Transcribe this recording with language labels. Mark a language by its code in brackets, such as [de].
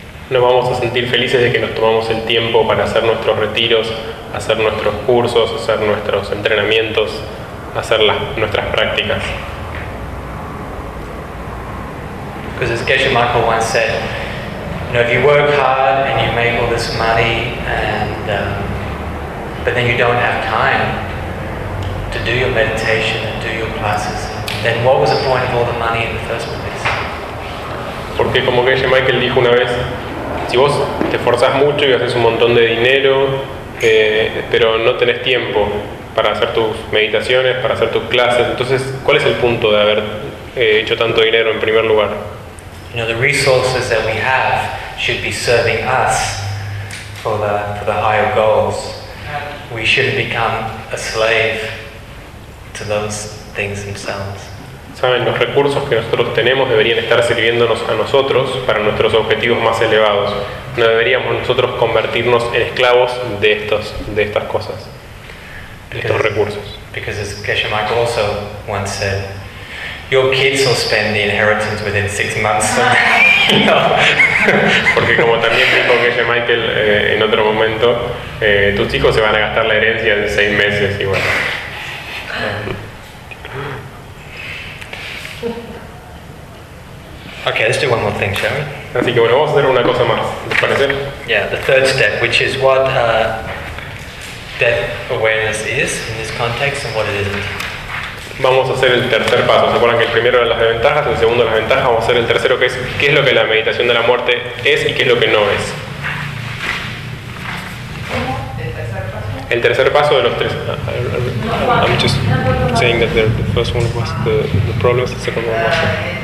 [es] Nos vamos a sentir felices de que nos tomamos el tiempo para hacer nuestros retiros, hacer nuestros cursos, hacer nuestros entrenamientos, hacer nuestras prácticas. [en] Because as Geshe Michael once said, you know, if you work hard and you make all this money, and but then you don't have time to do your meditation and do your classes, then what was the point of all the money in the first place? [es] Porque como Geshe Michael dijo una vez, si vos te esforzás mucho y haces un montón de dinero, pero no tenés tiempo para hacer tus meditaciones, para hacer tus clases, entonces, ¿cuál es el punto de haber hecho tanto dinero en primer lugar? [en] You know, the resources that we have should be serving us for the higher goals. We shouldn't become a slave to those things themselves. [es] Saben, los recursos que nosotros tenemos deberían estar sirviéndonos a nosotros para nuestros objetivos más elevados. No deberíamos nosotros convertirnos en esclavos de estas cosas, de estos recursos. [en] Because as Geshe Michael also once said, your kids will spend the inheritance within 6 months. [es] No. Porque como también dijo Geshe Michael en otro momento, tus hijos se van a gastar la herencia en 6 meses y bueno. [en] Okay, let's do one more thing, shall we? [es] Así que bueno, vamos a hacer una cosa más, ¿te parece? [en] Yeah, the third step, which is what death awareness is in this context and what it isn't. [es] Vamos a hacer el tercer paso. ¿Se acuerdan que el primero eran las desventajas, el segundo las ventajas? Vamos a hacer el tercero, que es qué es lo que la meditación de la muerte es y qué es lo que no es. El tercer paso de los tres. [en] I'm just saying that the first one was the problems, the second one was the